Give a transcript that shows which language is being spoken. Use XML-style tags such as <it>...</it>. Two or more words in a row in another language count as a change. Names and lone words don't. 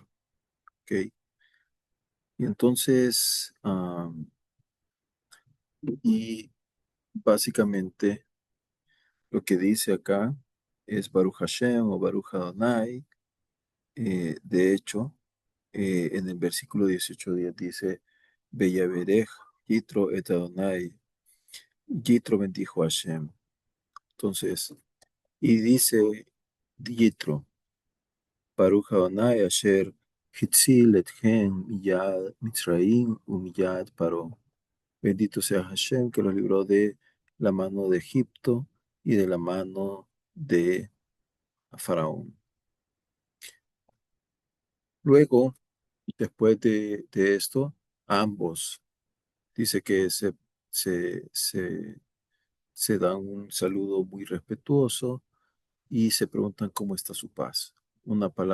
<es>¿Ok? Y entonces, y básicamente lo que dice acá es</es> <he>ברוך השם</he> <es>o</es> <he>ברוך אדוני.</he> <es>De hecho, en el versículo 18 dice,</es> <he>ויברך יתרו את אדוני.</he> <es>Yitro bendijo a Hashem. Entonces, y dice Yitro,</es> <he>ברוך אדוני אשר הציל אתכם מיד מצרים ומיד פרעה.</he> <es>Bendito sea Hashem que los libró de la mano de Egipto y de la mano de Faraón. Luego, después de esto, ambos dice que se, se, se dan un saludo muy respetuoso y se preguntan cómo está su paz.</es>